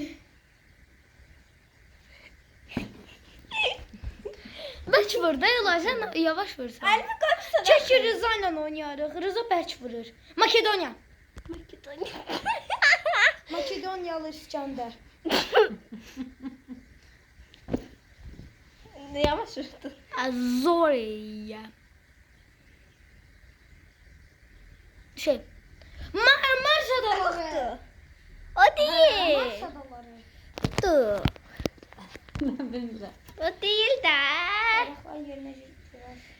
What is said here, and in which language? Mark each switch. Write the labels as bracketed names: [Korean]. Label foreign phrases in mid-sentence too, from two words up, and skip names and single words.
[Azerbaijani] Bərk vur da, Sən yavaş vursan. Elimi qoyursan. Çəkir Rıza ilə oynayarıq. Rıza bərk vurur. Makedoniya. Makedonya. Makedoniyalı İskəndər. Yavaş vurdun. Azoriya. Mars adaları. [Turkish] O değil. [Azerbaijani] Mars adaları. Dur. [Turkish] Ben bilmiyorum. O değil de. [Azerbaijani] Ayaqlar yerinə gətirir.